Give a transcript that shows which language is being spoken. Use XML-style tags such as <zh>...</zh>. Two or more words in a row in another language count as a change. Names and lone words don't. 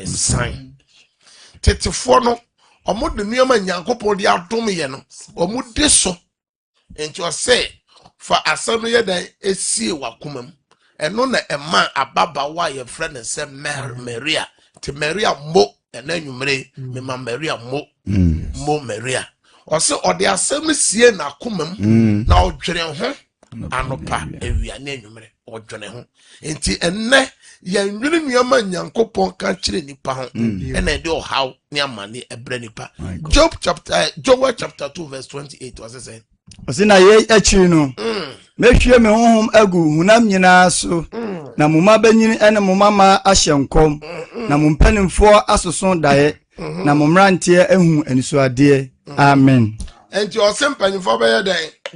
<ak>san tetefo no omo de nneema nyankopon de adom ye no omo de so enti o se fa asam no ye dan esie wakomam eno na ema ababa wa ye friend se Maria te Maria mo ena nwumre me ma Maria mo Maria o se o de asam sie na akomam na odwere ho anopa ewia na nwumre odwene ho enti enne ya nwiri nneema nyankopon ka kire nipa ho ena de o haw ne amane ebre nipa</ak> <en>Job chapter 2 verse 28 was saying</en> <ak>Osina ye achiri no mehwie me honhom agu hunam nyina so na muma banyini ene muma ma ahyenkom na mumpanimfo asoson dae na mumrantie ehu anisoade amen enti o se mpanimfo be ye den</ak>